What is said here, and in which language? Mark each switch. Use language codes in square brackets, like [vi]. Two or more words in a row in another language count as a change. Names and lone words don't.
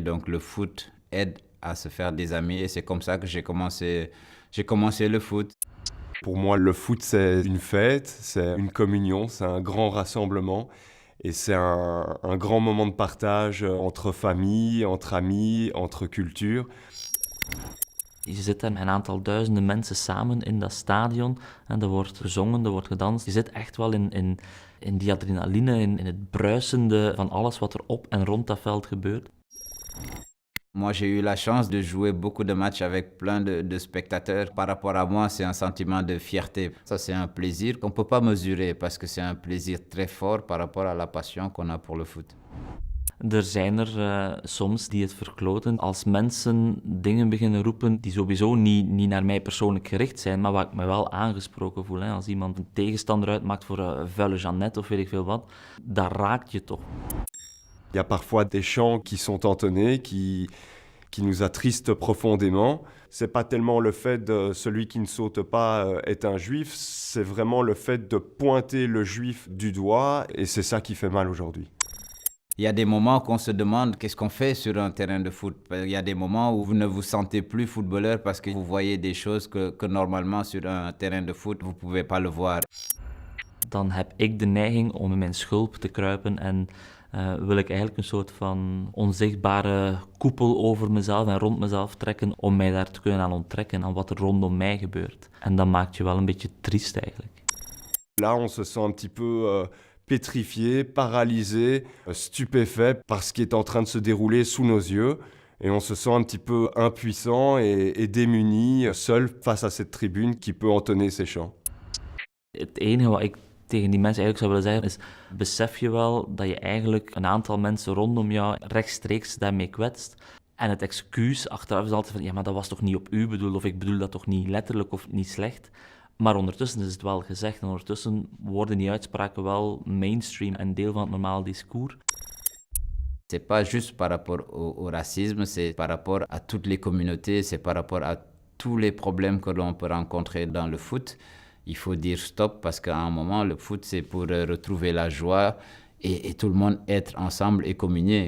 [fr] Donc le foot aide à se faire des amis et c'est comme ça que j'ai commencé le foot. Pour moi, le foot, c'est une fête, c'est une communion, c'est un grand rassemblement. Et c'est un grand moment de partage entre famille, entre amis, entre cultures. [nl] Je zit daar met een aantal duizenden mensen samen in dat stadion en er wordt gezongen, er wordt gedanst. Je zit echt wel in die adrenaline, in het bruisende van alles wat er op en rond dat veld gebeurt. [fr] Moi, j'ai eu la chance de jouer beaucoup de matchs avec plein de spectateurs. Par rapport à moi, c'est un sentiment de fierté. Ça, c'est un plaisir qu'on ne peut pas mesurer parce que c'est un plaisir très fort par rapport à la passion qu'on a pour le foot. [nl] Er zijn er soms die het verkloten als mensen dingen beginnen roepen die sowieso niet naar mij persoonlijk gericht zijn, maar waar ik me wel aangesproken voel. Hè. Als iemand een tegenstander uitmaakt voor een vuile Jeannette of weet ik veel wat, dat raakt je toch. [fr] Il y a parfois des chants qui sont entonnés, qui nous attristent profondément. C'est pas tellement le fait de celui qui ne saute pas est un juif, c'est vraiment le fait de pointer le juif du doigt, et c'est ça qui fait mal aujourd'hui. Il y a des moments qu'on se demande qu'est-ce qu'on fait sur un terrain de foot. Il y a des moments où vous ne vous sentez plus footballeur parce que vous voyez des choses que normalement sur un terrain de foot, vous ne pouvez pas le voir. [nl] Dan heb ik de neiging om in mijn schulp te kruipen en wil ik eigenlijk een soort van onzichtbare koepel over mezelf en rond mezelf trekken om mij daar te kunnen aan onttrekken aan wat er rondom mij gebeurt. En dat maakt je wel een beetje triest eigenlijk. [fr] Là, on se sent un petit peu pétrifié, paralysé, stupéfait par ce qui est en train de se dérouler sous nos yeux. Et on se sent un petit peu impuissant et démuni, seul face à cette tribune qui peut entonner ces chants. [nl] Het enige wat ik tegen die mensen eigenlijk zou willen zeggen is, besef je wel dat je eigenlijk een aantal mensen rondom jou rechtstreeks daarmee kwetst. En het excuus achteraf is altijd van, ja, maar dat was toch niet op u bedoeld, of ik bedoel dat toch niet letterlijk of niet slecht. Maar ondertussen is het wel gezegd en ondertussen worden die uitspraken wel mainstream en deel van het normale discours. [fr] C'est pas juste par rapport au racisme, c'est par rapport à toutes les communautés, c'est par rapport à tous les problèmes que l'on peut rencontrer dans le foot. Il faut dire stop parce qu'à un moment, le foot, c'est pour retrouver la joie et tout le monde être ensemble et communier.